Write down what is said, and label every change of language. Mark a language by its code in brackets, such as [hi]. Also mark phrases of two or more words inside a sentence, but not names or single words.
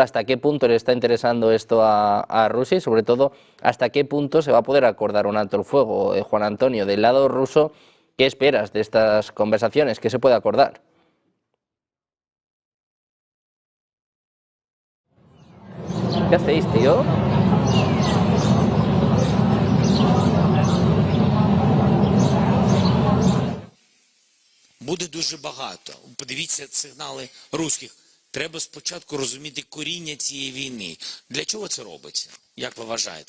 [es] ¿Hasta qué punto le está interesando esto a Rusia y sobre todo hasta qué punto se va a poder acordar un alto el fuego? Juan Antonio, del lado ruso, ¿qué esperas de estas conversaciones? ¿Qué se puede acordar? ¿Qué hacéis, tío? [uk] Буде дуже багато. Подивіться сигнали руських. Треба спочатку розуміти коріння цієї війни. Для чого це робиться? Як ви вважаєте?